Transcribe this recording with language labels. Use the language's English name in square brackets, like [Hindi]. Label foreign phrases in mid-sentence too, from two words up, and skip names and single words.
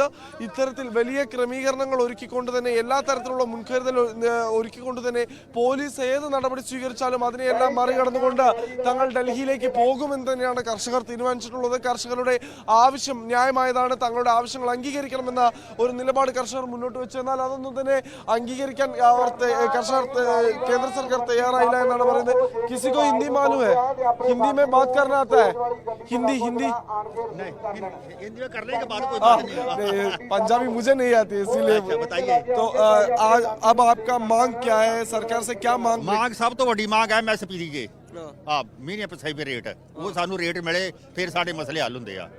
[Malayalam] ഇത്തരത്തിൽ വലിയ ക്രമീകരണങ്ങൾ ഒരുക്കിക്കൊണ്ട് തന്നെ, എല്ലാ തരത്തിലുള്ള മുൻകരുതൽ ഒരുക്കിക്കൊണ്ട് തന്നെ പോലീസ് ഏത് നടപടി സ്വീകരിച്ചാലും അതിനെയെല്ലാം മറികടന്നുകൊണ്ട് തങ്ങൾ ഡൽഹിയിലേക്ക് പോകുമെന്ന് തന്നെയാണ് കർഷകർ തീരുമാനിച്ചിട്ടുള്ളത്. കർഷകരുടെ ആവശ്യം ന്യായമായതാണ്, തങ്ങളുടെ ആവശ്യങ്ങൾ അംഗീകരിക്കണമെന്ന ഒരു നിലപാട് കർഷകർ മുന്നോട്ട് വെച്ചു. എന്നാൽ അതൊന്നും തന്നെ അംഗീകരിക്കാൻ കർഷകർ കേന്ദ്ര സർക്കാർ തയ്യാറായില്ല എന്നാണ് പറയുന്നത്. [Hindi] किसी को हिंदी मालूम है? हिंदी में बात करना आता है? हिंदी नहीं, हिंदी में करने के बाद कोई बात नहीं। पंजाबी मुझे नहीं आती इसीलिए बताइए। तो आज अब आपका मांग क्या है, सरकार से क्या मांग? सब तो वड्डी मांग है MSP की। [Punjabi] ਹਾਂ, ਮਹੀਨੇ ਪਰ ਸਹੀ ਰੇਟ ਵੋ ਸਾਨੂ ਰੇਟ ਮਿਲੇ ਫਿਰ ਸਾਡੇ ਮਸਲੇ ਹਲ ਹੋਂਦੇ ਆ।